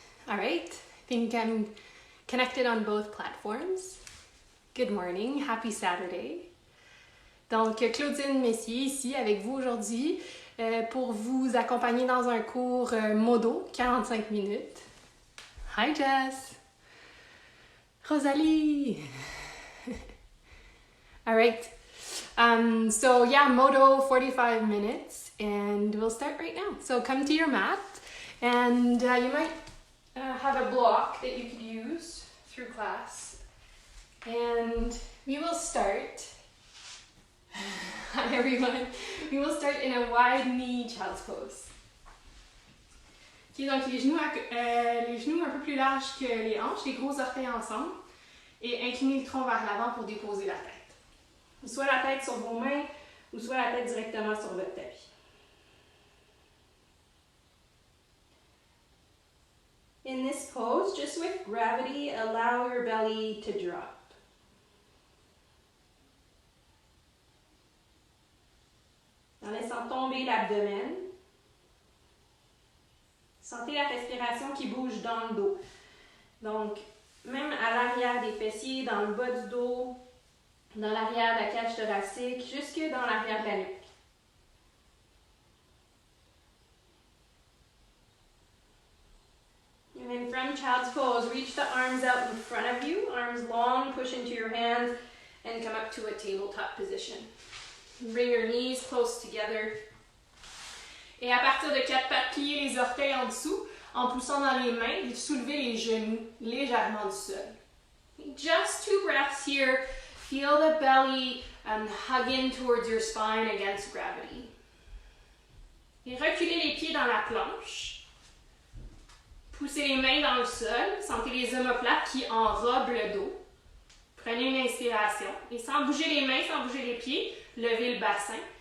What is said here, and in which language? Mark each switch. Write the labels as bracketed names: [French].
[English] All right, I think I'm connected on both platforms. Good morning, happy Saturday. [French] Donc Claudine Messier ici avec vous aujourd'hui pour vous accompagner dans un cours modo, 45 minutes. [English] Hi Jess. Rosalie. All right. So yeah, modo 45 minutes and we'll start right now. So come to your mat and you might have a block that you could use through class. And we will start, hi everyone, we will start in a wide knee child's pose. [French] Okay, donc les genoux un peu plus larges que les hanches, les gros orteils ensemble et inclinez le tronc vers l'avant pour déposer la tête. Soit la tête sur vos mains ou soit la tête directement sur votre tapis. [English] In this pose, just with gravity, allow your belly to drop. [French] En laissant tomber l'abdomen, sentez la respiration qui bouge dans le dos. Donc, même à l'arrière des fessiers, dans le bas du dos, dans l'arrière de la cage thoracique, jusque dans l'arrière de la nuque. [English] And then from child's pose, reach the arms out in front of you, arms long, push into your hands, and come up to a tabletop position. Bring your knees close together. [French] Et à partir de 4 pattes, pliez les orteils en dessous, en poussant dans les mains, et soulevez les genoux légèrement du sol. [English] Just 2 breaths here. Feel the belly hug in towards your spine against gravity. [French] Et reculez les pieds dans la planche. Poussez les mains dans le sol. Sentez les omoplates qui enrobent le dos. Prenez une inspiration. Et sans bouger les mains, sans bouger les pieds, levez le bassin.